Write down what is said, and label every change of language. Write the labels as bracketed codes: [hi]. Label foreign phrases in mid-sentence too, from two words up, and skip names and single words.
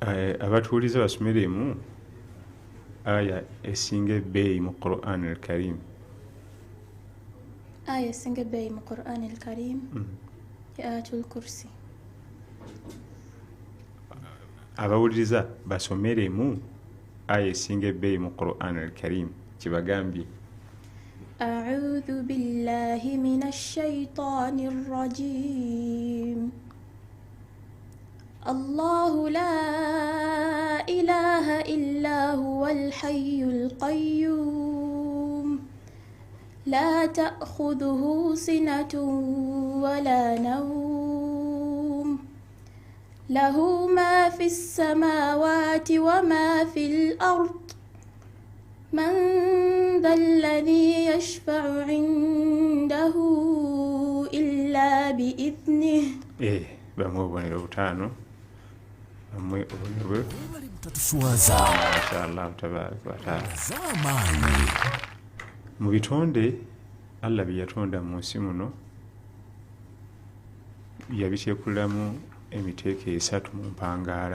[ar] abatuulize basomeremu aya esinga ebbeeyi mu Quran al-Karim. aya esinga ebbeeyi mu Quran al-Karim ayatul kursi. Abawuliriza basomeremu aya esinga ebbeeyi mu Quran al-Karim kibagambye. أعوذ بالله من الشيطان الرجيم الله لا إله إلا هو الحي القيوم لا تأخذه سنة ولا نوم له ما في السماوات وما في الأرض من ذا الذي يشفع عنده إلا بإذنه. [lg] bamwe obubonero butaano bamwe obubonero Tatuswaza [ar] inshallah tabaraka wa taala. [lg] Mu bitonde Allah bye yatonda mu nsi muno yabiteekulamu emiteeko esatu mu mpangaala.